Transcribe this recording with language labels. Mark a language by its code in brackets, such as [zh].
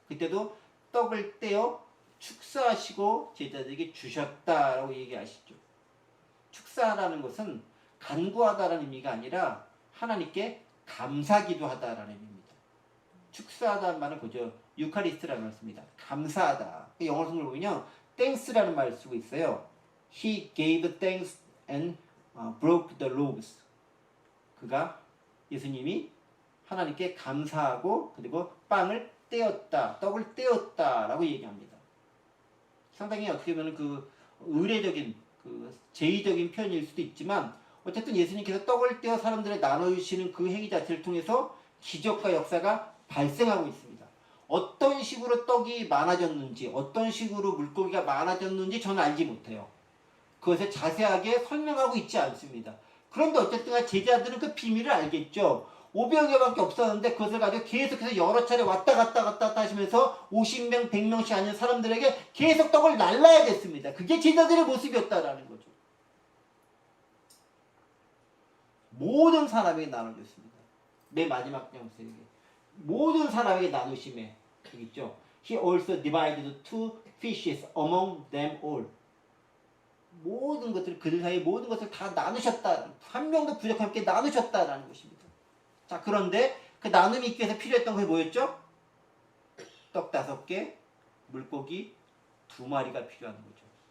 [ko] 그때도 떡을 떼어 축사하시고 제자들에게 주셨다라고 얘기하시죠. 축사라는 것은 간구하다라는 의미가 아니라 하나님께 감사기도 하다라는 의미입니다. 축사하다는 말은 그죠. 유카리스트라는 말을 씁니다. 감사하다. 영어 성경을 보면 thanks라는 말을 쓰고 있어요. [en] He gave thanks and broke the loaves. [ko] 그가 예수님이 하나님께 감사하고 그리고 빵을 떼었다, 떡을 떼었다라고 얘기합니다. 상당히 어떻게 보면 그 의례적인 그 제의적인 표현일 수도 있지만 어쨌든 예수님께서 떡을 떼어 사람들에 나눠주시는 그 행위 자체를 통해서 기적과 역사가 발생하고 있습니다. 어떤 식으로 떡이 많아졌는지, 어떤 식으로 물고기가 많아졌는지 저는 알지 못해요. 그것을 자세하게 설명하고 있지 않습니다. 그런데 어쨌든 제자들은 그 비밀을 알겠죠. 500여밖에 없었는데 그것을 가지고 계속해서 여러 차례 왔다 갔다 하시면서 50명, 100명씩 앉은 사람들에게 계속 떡을 날라야 됐습니다. 그게 제자들의 모습이었다라는 거죠. 모든 사람에게 나눠줬습니다. 맨 마지막 장소에게. 모든 사람에게 나누심에 여기 있죠. [en] He also divided 2 fishes among them all. [ko] 모든 것들, 그들 사이에 모든 것을 다 나누셨다. 한 명도 부족함 없게 나누셨다라는 것입니다. 자, 그런데 그 나눔이 있기 위해서 필요했던 것이 뭐였죠? 떡 5개, 물고기 2마리가 필요한 거죠.